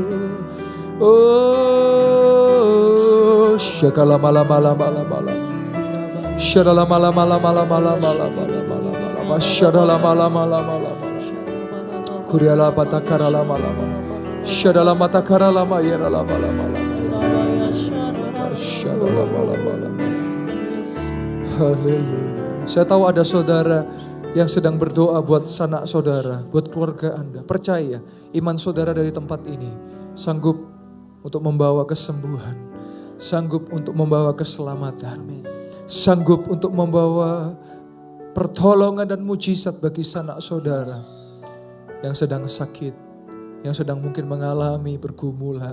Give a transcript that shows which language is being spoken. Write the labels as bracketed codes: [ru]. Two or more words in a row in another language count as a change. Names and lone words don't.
[id] Oh, syakala malam malam malam malam. Syadala malam malam malam malam malam malam malam. Syadala malam malam malam. Kuriala batakara lama lama, syadala matakara lama yera lama lama lama, syadala lama lama. Haleluya. Saya tahu ada saudara yang sedang berdoa buat sanak saudara, buat keluarga Anda. Percaya iman saudara dari tempat ini sanggup untuk membawa kesembuhan, sanggup untuk membawa keselamatan, sanggup untuk membawa pertolongan dan mujizat bagi sanak saudara yang sedang sakit, yang sedang mungkin mengalami pergumulan.